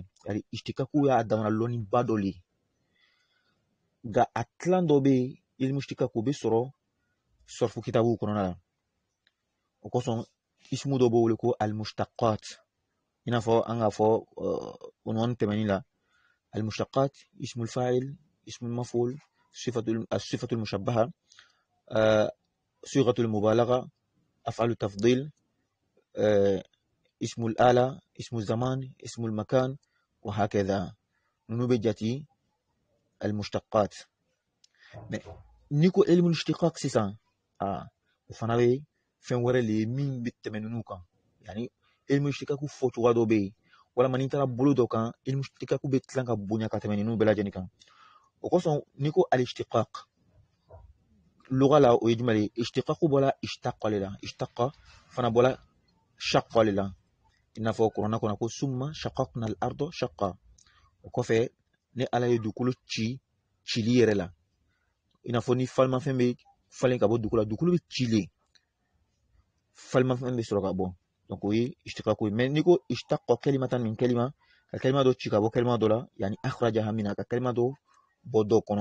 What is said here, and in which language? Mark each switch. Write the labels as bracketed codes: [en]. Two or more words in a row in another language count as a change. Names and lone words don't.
[bm] Yani ishtiqaq y'a damana lɔnni ba dɔ le, nka a tilan dɔ bɛ yen [ar] علم الاشتقاق [bm] o bɛ sɔrɔ sɔrfu kitabu kɔnɔna la. O kosɔn ismu dɔ b'o wele ko al-mushtaqat, i n'a fɔ an k'a fɔ unwani tɛmɛnin la, [ar] المشتقات اسم الفاعل اسم المفعول الصفة المشبهة صيغة المبالغة أفعل التفضيل اسم الآلة اسم الزمان اسم المكان وهكذا. [bm] Nunu bɛ jati al-mushtaqat. Mais n'i ko [ar] علم الاشتقاق [bm] sisan o fana bɛ fɛn wɛrɛ le min bɛ tɛmɛ ninnu kan. Yani [ar] علم الاشتقاق [bm] fɔ cogoya dɔ bɛ yen, walima n'i taara bolo dɔ kan [ar] علم الاشتقاق [bm] bɛ tilan ka bonya ka tɛmɛ ninnu bɛɛ lajɛlen kan. O kosɔn n'i ko [ar] الاشتقاق لغة [bm] la o ye jumɛn ye? Ishtiqaq bɔla ishtaqa le la, ishtaqa fana bɔla shaqqa le la. I n'a fɔ kuranna kɔnɔ ko [ar] ثم شققنا الأرض شقا. [bm] O kɔfɛ ni ala ye dugukolo ci cili yɛrɛ la, i n'a fɔ ni falimafɛn bɛ falen ka bɔ dugukolo la, dugukolo bɛ cilen, falimafɛn bɛ sɔrɔ ka bɔ. Donc o ye ishtiqaq ye. Mais n'i ko [ar] اشتق كلمة من كلمة, [bm] ka kalima dɔ ci ka bɔ kalima dɔ la, [ar] يعني أخرجها منها, [bm] ka kalima dɔ bɔ dɔ kɔnɔ.